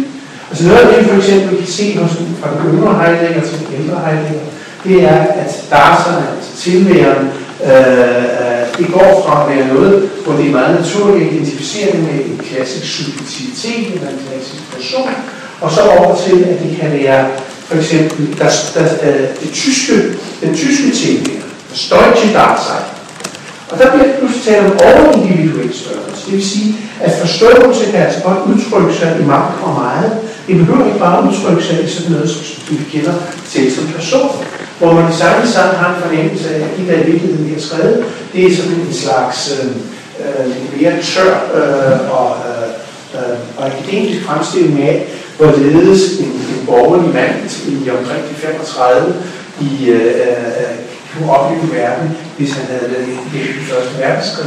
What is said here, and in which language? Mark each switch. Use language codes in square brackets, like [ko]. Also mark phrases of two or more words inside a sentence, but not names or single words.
[da] Altså noget af det, for eksempel, vi kan se fra den yngre Heidegger til den ældre Heidegger, det er, at Dasein, altså tilværen, det går fra at være noget, hvor det er meget naturligt at identificere det med en klassisk subjektivitet eller en klassisk person, og så over til, at det kan være for eksempel den tyske tilværen, [de] das deutsche Dasein. [da] Og der bliver pludselig talt om overindividuel størrelse. Det vil sige, at forståelse kan altså godt udtrykke sig i magt og meget. Det behøver ikke bare udtrykke sig i sådan noget, som vi kender til som person. Hvor man i samme sammen har en fornemmelse af, at de der i virkeligheden, vi har skrevet, det er sådan en slags mere tør og akademisk fremstilling af, hvorledes en borgerlig mand i omkring de 35 kunne opleve verden, hvis han havde været i første verdenskrig.